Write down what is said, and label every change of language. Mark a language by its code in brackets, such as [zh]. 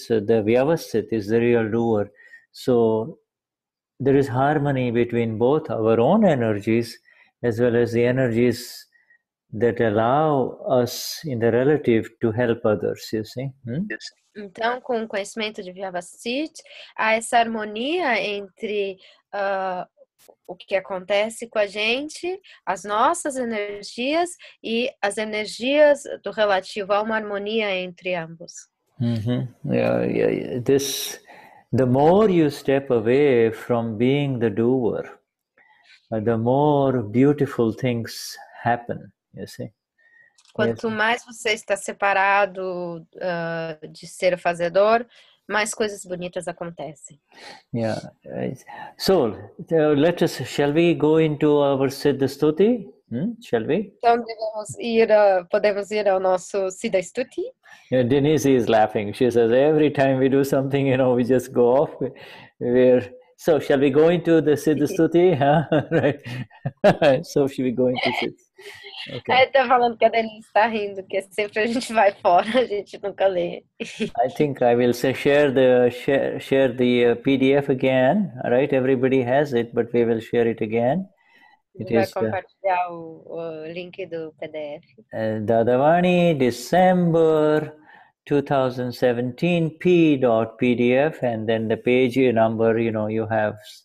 [en] So the vyavasthit is the real doer. So there is harmony between both our own energies as well as the energies that allow us in the relative to help others, you see. [pt] Então, com o conhecimento de Vyavasthit, há essa harmonia entre o que acontece com a gente, as nossas energias e as energias do relativo. Há uma harmonia entre ambos. [en] Yeah. The more you step away from being the doer, the more beautiful things happen, you see. [pt] Quanto mais você está separado de ser o fazedor, mais coisas bonitas acontecem. [en] Yeah. So, shall we go into our Siddha Stuti? Shall we? [pt] Então, podemos ir ao nosso Siddha Stuti? [en] Yeah, Denize is laughing. She says, every time we do something, we just go off. So, shall we go into the Siddha Stuti? Right. So, should we go into Siddha? Okay. [pt] Aí tá falando que a Danielli está rindo, que sempre a gente vai fora, a gente nunca lê. [en] I think I will share the PDF again. All right, everybody has it, but we will share it again. [pt] Vai compartilhar o link do PDF. [en] Dadavani, December 2017 p.pdf, and then the page number, you have.